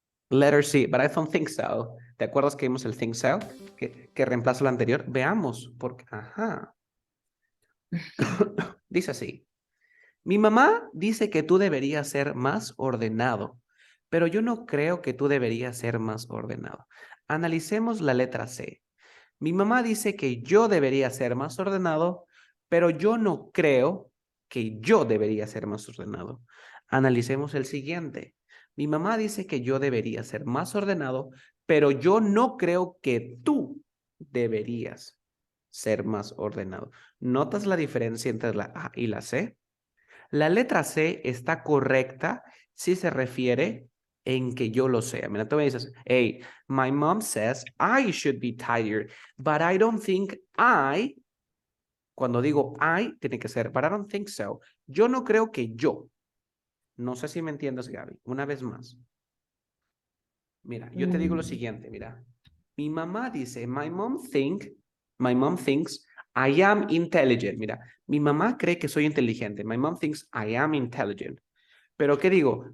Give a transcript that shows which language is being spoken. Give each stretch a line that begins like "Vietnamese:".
English: Letter C, but I don't think so.
Spanish: ¿Te acuerdas que vimos el think so? Que reemplaza lo anterior. Veamos, porque, ajá. Dice así. Mi mamá dice que tú deberías ser más ordenado, pero yo no creo que tú deberías ser más ordenado. Analicemos la letra C. Mi mamá dice que yo debería ser más ordenado, pero yo no creo que yo debería ser más ordenado. Analicemos el siguiente. Mi mamá dice que yo debería ser más ordenado, pero yo no creo que tú deberías ser más ordenado. ¿Notas la diferencia entre la A y la C? La letra C está correcta si se refiere en que yo lo sea. Mira, tú me dices,
English: hey, my mom says I should be tired, but I don't think I,
Spanish: cuando digo I, tiene que ser,
English: but I don't think so.
Spanish: Yo no creo que yo. No sé si me entiendes, Gaby. Una vez más. Mira, yo te digo lo siguiente, mira. Mi mamá dice,
English: my mom thinks I am intelligent.
Spanish: Mira, mi mamá cree que soy inteligente.
English: My mom thinks I am intelligent.
Spanish: Pero ¿qué digo?